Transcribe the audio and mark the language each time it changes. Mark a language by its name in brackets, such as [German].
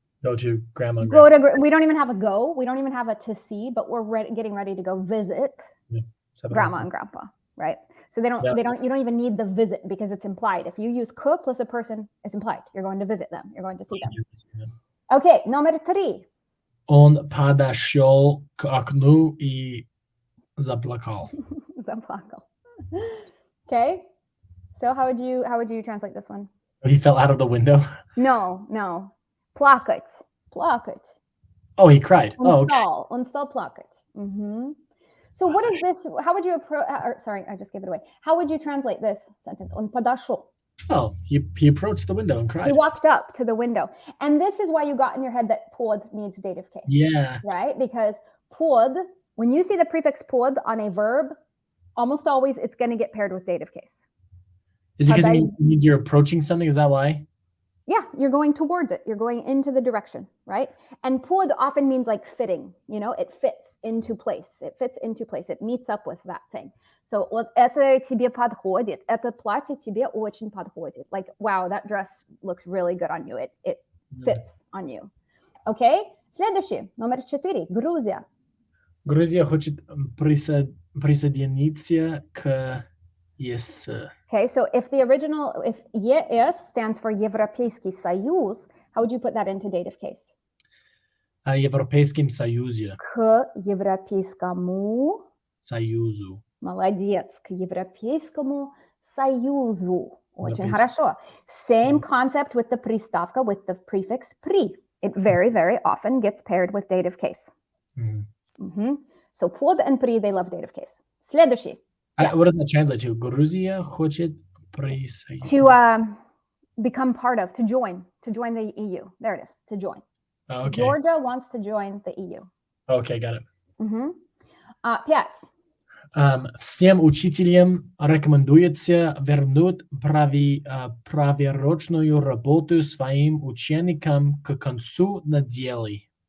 [English] go to grandma and grandpa. We don't even have a go, we don't even have a to see, but we're getting ready to go visit grandma and grandpa, right? So you don't even need the visit because it's implied. If you use к plus a person, it's implied. You're going to visit them. You're going to see them. Okay, [Russian] номер 3. Он подошел к окну и заплакал. Заплакал. Okay. [English] So how would you translate this one? He fell out of the window? [Russian] No. Плакать. [English] Oh, he cried. [Russian] Он стал плакать. [English] So what is this? How would you approach? Sorry, I just gave it away. How would you translate this sentence? [Russian] Он подошел. [English] Oh, he approached the window and cried. He walked up to the window. And this is why you got in your head that pod needs dative case. Yeah. Right? Because pod, when you see the prefix pod on a verb, almost always it's going to get paired with dative case. Is it because it means you're approaching something? Is that why? Yeah, you're going towards it. You're going into the direction, right? And pod often means like fitting, it fits into place. It meets up with that thing. [Russian] So вот это тебе подходит. Это платье тебе очень подходит. [English] Like, wow, that dress looks really good on you. It fits on you. Okay? [Russian] Следующий, номер 4. Грузия. Грузия хочет присоединиться к ЕС. [English] Okay, so if ЕС stands for Европейский Союз, how would you put that into dative case? [Russian] Европейским Союзе. К Европейскому Союзу. Молодец, к Европейскому Союзу. Очень хорошо. [English] Same concept with the приставка, with the prefix при. It very, very often gets paired with dative case. So под and при, they love dative case. [Russian] Следующий. [English] What does that translate to? [Russian] Грузия хочет присоединиться. [English] To become part of, to join to join the EU. There it is, to join. Okay. Georgia wants to join the EU. Okay, got it. 5. [Russian] Всем учителям рекомендуется вернуть проверочную работу своим ученикам к концу недели.